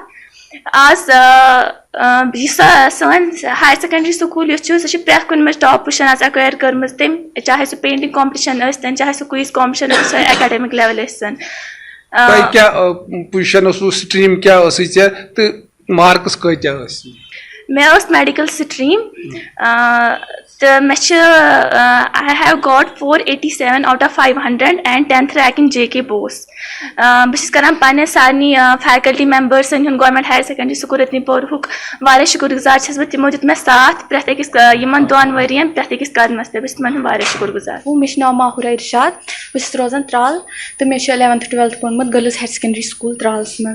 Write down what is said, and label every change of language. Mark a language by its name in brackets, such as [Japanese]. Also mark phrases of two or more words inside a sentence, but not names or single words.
[Kashmiri] آز یُس سٲنۍ [English] Higher Secondary School [Kashmiri] یُس چھُ سُہ چھُ پرٛٮ۪تھ کُنہِ منٛز [English] top position [Kashmiri] آز ایکویر کٔرمٕژ تٔمۍ چاہے سُہ [English] painting competition [Kashmiri] ٲسۍتن چاہے سُہ [English] quiz competition [Kashmiri] ٲسۍتن [English] academic level [Kashmiri] ٲسۍتن. تۄہہِ کیٛاہ پُزِشن ٲسوٕ سٹریٖم کیٛاہ ٲسٕے ژےٚ تہٕ مارکٕس کۭتیاہ ٲسۍ؟ مےٚ ٲس [English] medical stream [Kashmiri] تہٕ مےٚ چھِ [English] I have got 487 out of 500 and 10th rank in JK BOSE. [Kashmiri] بہٕ چھَس کران پنٕنٮ۪ن سارنٕے [English] faculty members [Kashmiri] ہُنٛد گورمنٹ ہایر سیکنڈری سکوٗل رتنی پورہُک واریاہ شُکُر گُزار چھَس بہٕ. تِمو دیُت مےٚ ساتھ پرٛٮ۪تھ أکِس یِمن 2 ؤرین پرٛٮ۪تھ أکِس قدمس تہِ. بہٕ چھَس تِمن ہُنٛد واریاہ شُکُر گُزار. مےٚ چھُ ناو ماہوٗرا اِرشاد. بہٕ چھَس روزان ترٛال تہٕ مےٚ چھُ 11th 12th پوٚرمُت گٔرلٕز ہایر سیکنڈری سکوٗل ترٛالَس منٛز.